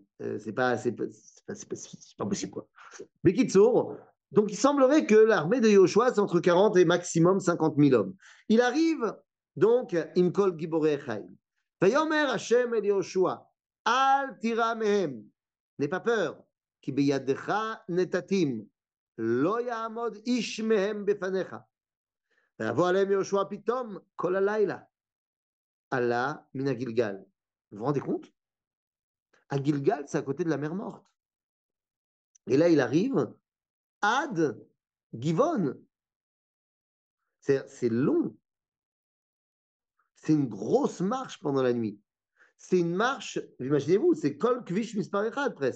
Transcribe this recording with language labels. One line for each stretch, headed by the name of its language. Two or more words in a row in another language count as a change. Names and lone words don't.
French: C'est pas possible, quoi. Mais Kitsour, donc il semblerait que l'armée de Yoshua, c'est entre 40 et maximum 50 000 hommes. Il arrive, donc,
Hebrew: עם כל גיבורי חיים. ויאמר השם אל יהושע אל תירא מהם.
French: N'aie pas peur.
Hebrew: כי בידך נתתים, לא יעמוד איש מהם בפניך. ויבוא עליהם יהושע פתאום כל הלילה. עלה מן הגלגל.
French: Vous vous rendez compte? À Gilgal, c'est à côté de la mer Morte. Et là, il arrive ad Givon. C'est long. C'est une grosse marche pendant la nuit. C'est une marche, imaginez-vous, c'est
Hebrew: כל כביש מספר אחד
French: presque.